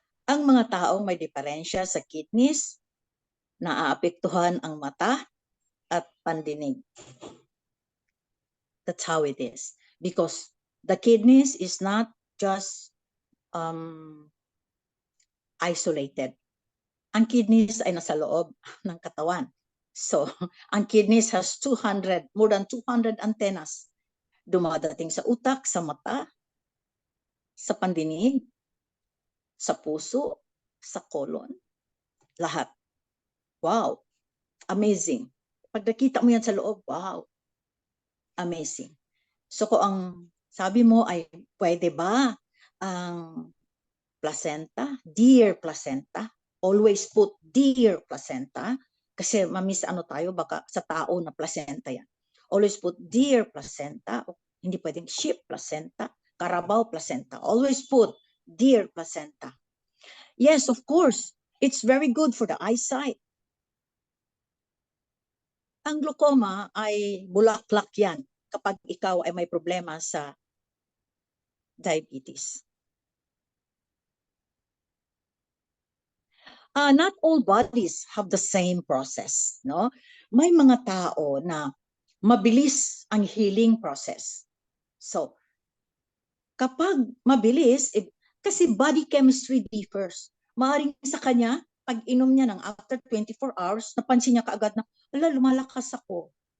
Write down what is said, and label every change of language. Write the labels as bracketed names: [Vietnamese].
[Filipino] Ang mga taong may diferensya sa kidneys, naaapektuhan ang mata at pandinig. [English] That's how it is. Because the kidneys is not just isolated. [Filipino] Ang kidneys ay nasa loob ng katawan. [English] So, [Filipino] ang [English] kidneys has more than 200 antennas. [Filipino] Dumadating sa utak, sa mata, sa pandinig, sa puso, sa colon, lahat. Wow, amazing. Pag nakita mo yan sa loob, wow, amazing. So kung ang sabi mo ay pwede ba ang placenta, dear placenta, [English] always put dear placenta, [Filipino] kasi mamis tayo, baka sa tao na placenta yan. [English] Always put dear placenta, [Filipino] hindi pwedeng sheep placenta, carabao placenta. [English] Always put dear placenta. Yes, of course, it's very good for the eyesight. [Filipino] Ang glaucoma ay bulaklak yan kapag ikaw ay may problema sa diabetes. [English] Not all bodies have the same process, no? [Filipino] May mga tao na mabilis ang healing process. So, kapag mabilis, kasi body chemistry differs. Maaring sa kanya, pag inom niya ng after 24 hours, napansin niya kaagad na, lumalakas ako.